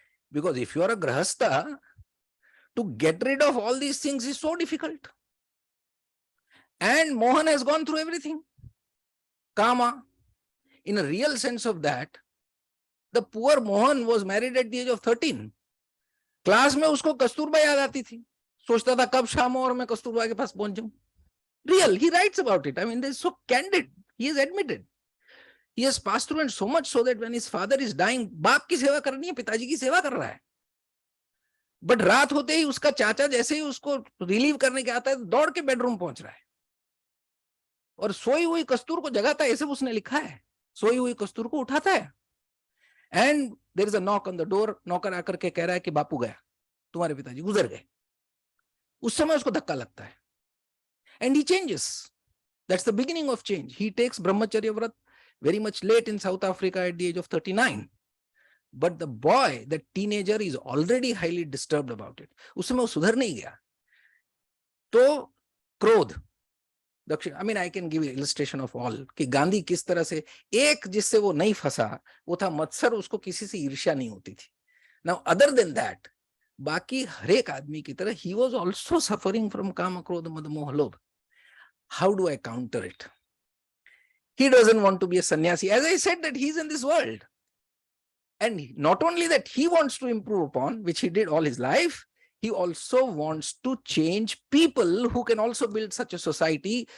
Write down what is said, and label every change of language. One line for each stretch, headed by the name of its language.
English: Because if you are a Grahastha, to get rid of all these things is so difficult. And Mohan has gone through everything. Kama, in a real sense of that, the poor Mohan was married at the age of 13.
Hindi: Class में उसको कस्तूरबा याद आती थी, सोचता था कब शाम हो और मैं कस्तूरबा के पास पहुंच जाऊं.
English: Real, he writes about it. I mean, they're so candid. He has admitted. He has passed through, and so much so that when his father is dying,
Hindi: बाप की सेवा करनी है, पिताजी की सेवा कर रहा है. बट रात होते ही उसका चाचा जैसे ही उसको रिलीव करने के आता है, दौड़ के बेडरूम पहुंच रहा है और सोई हुई कस्तूर को जगाता है. ऐसे उसने लिखा है, सोई हुई कस्तूर को उठाता है.
English: And there is a knock on the door.
Hindi: नौकर आकर के कह रहा है कि बापू गया. तुम्हारे पिताजी गुजर गए। उस समय उसको धक्का लगता है
English: and he changes. That's the beginning of change. He takes brahmacharya vrat very much late in South Africa at the age of 39. But the boy, the teenager, is already highly disturbed about it.
Hindi: उस समय वो सुधर नहीं गया। तो क्रोध, दक्षिण,
English: I mean I can give illustration of all
Hindi: कि गांधी किस तरह से, एक जिससे वो नहीं फंसा वो था मत्सर, उसको किसी से ईर्ष्या नहीं होती थी।
English: Now other than that,
Hindi: बाकी हर एक आदमी की तरह
English: he was also suffering from kama krodha mada moha lobh. How do I counter it? He doesn't want to be a sannyasi. As I said, that he's in this world. And not only that he wants to improve upon, which he did all his life, he also wants to change people who can also build such a society.